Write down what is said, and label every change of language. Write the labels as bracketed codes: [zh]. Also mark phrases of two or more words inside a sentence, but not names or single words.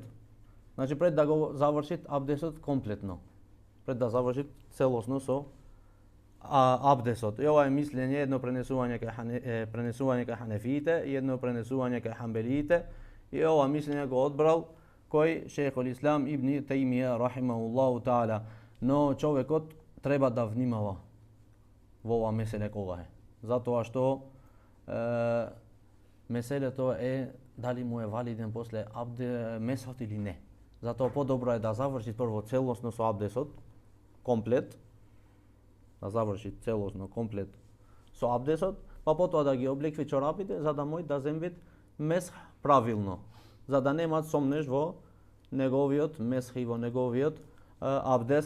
[mk] Значи пред да го завршит абдесот комплетно, пред да завршит целосно со абдесот. И ова е мислење, едно пренесување кај ханефиите и едно пренесување кај ханбелиите. И ова мислење го одбрал кој Шейхул Ислам ибн Тајмија [ar] رحمه الله تعالى. [mk] Но човекот треба да внимава во ова меселе кога е. Затоа што меселето е дали му е валиден после месот или не. Затоа подобро е да заврши прво целосно со абдесот, комплет, да заврши целосно комплет со абдесот, па потоа да ги облекви чорапите за да мој да земвит месх правилно, за да немат сомнеш во неговиот месх и во неговиот абдес.